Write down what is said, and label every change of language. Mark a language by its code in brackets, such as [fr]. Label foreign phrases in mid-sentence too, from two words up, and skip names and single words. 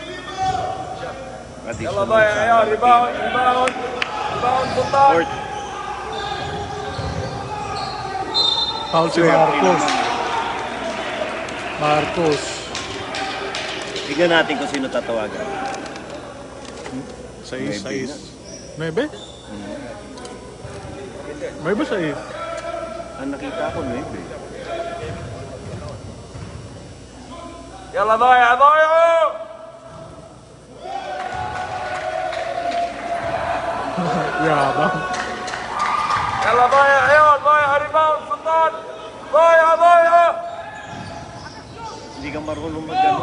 [ar] يلا ضايع يا عيال [en] rebound rebound rebound [ar] سلطان [tl] Court. Foul si Marcos. Marcos. Tignan natin kung sino tatawagan. 6-6. 9? 9 6? Ang nakita ko, 9. [ar] يلا ضايع ضايعوا [tl] Yabang. [ar] يلا ضايع عيال ضايع ريباوند سلطان ضايع ضايع [tl] Hindi ka marunong mag-ano.